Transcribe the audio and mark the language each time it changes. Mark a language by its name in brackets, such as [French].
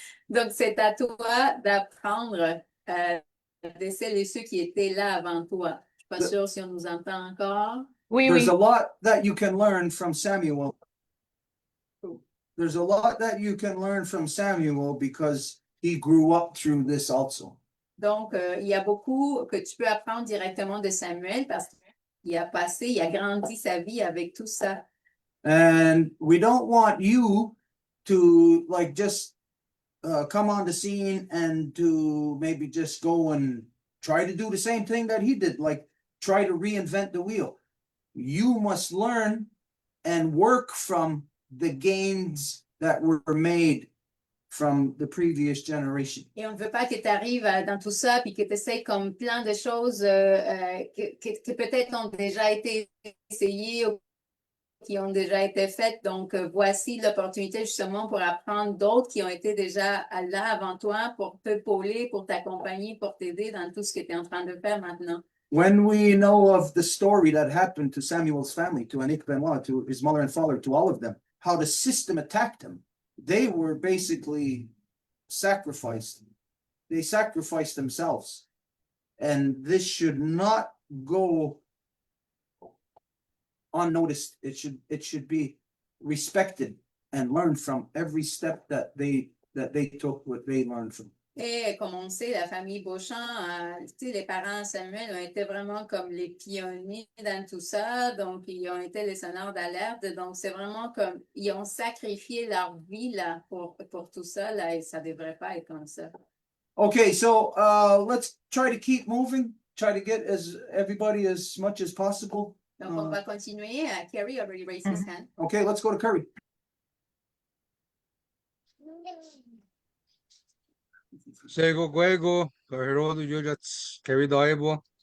[French] Donc, c'est à toi d'apprendre de celles et ceux qui étaient là avant toi. Je suis pas sûre si on nous entend encore. Oui, [English] There's [French] oui. [English] a lot that you can learn from Samuel. There's a lot that you can learn from Samuel because he grew up through this also. [French] Donc, il y a beaucoup que tu peux apprendre directement de Samuel parce qu'il a grandi sa vie avec tout ça. [English] And we don't want you to like just come on the scene and to maybe just go and try to do the same thing that he did, like try to reinvent the wheel. You must learn and work from the gains that were made from the previous generation. [French] Et on ne veut pas que tu arrives dans tout ça puis que tu essaies comme plein de choses que peut-être ont déjà été essayées ou qui ont déjà été faites. Donc, voici l'opportunité justement pour apprendre d'autres qui ont été déjà là avant toi pour t'épauler, pour t'accompagner, pour t'aider dans tout ce que tu es en train de faire maintenant. [English] When we know of the story that happened to Samuel's family, to Annick Benoit, to his mother and father, to all of them, how the system attacked them, they were basically sacrificed. They sacrificed themselves. And this should not go unnoticed. It should be respected and learned from every step that they took, what they learned from. [French] Et comme on sait, la famille Beauchamp, les parents Samuel ont été vraiment comme les pionniers dans tout ça, donc ils ont été les sonneurs d'alerte, donc c'est vraiment comme, ils ont sacrifié leur vie là, pour tout ça, là, et ça ne devrait pas être comme ça. [English] Okay, so let's try to keep moving, try to get everybody as much as possible. [French] Donc on va continuer. [English] Kerry already raised his hand. Okay, let's go to Curry. Sego Guego, Kahirodo Yujats, Keridaibo.